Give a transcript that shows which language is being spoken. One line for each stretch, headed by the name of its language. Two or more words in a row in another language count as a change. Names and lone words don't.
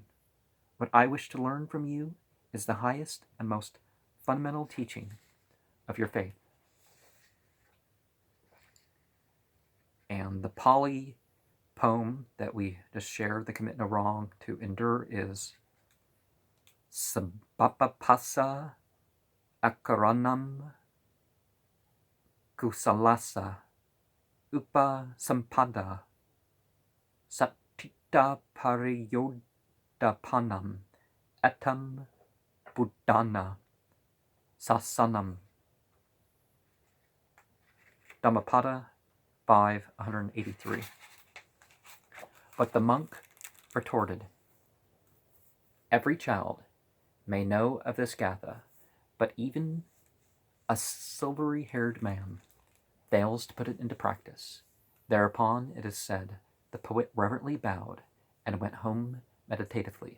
English: What I wish to learn from you is the highest and most fundamental teaching of your faith." And the Pali poem that we just shared, "The Commit No Wrong to Endure," is
Pali: Sabapapasa akaranam kusalasa upa sampada satita pariyodapanam etam buddhana sasanam.
English: Dhammapada 5:183. But the monk retorted, "Every child may know of this gatha, but even a silvery-haired man fails to put it into practice." Thereupon, it is said, the poet reverently bowed and went home meditatively.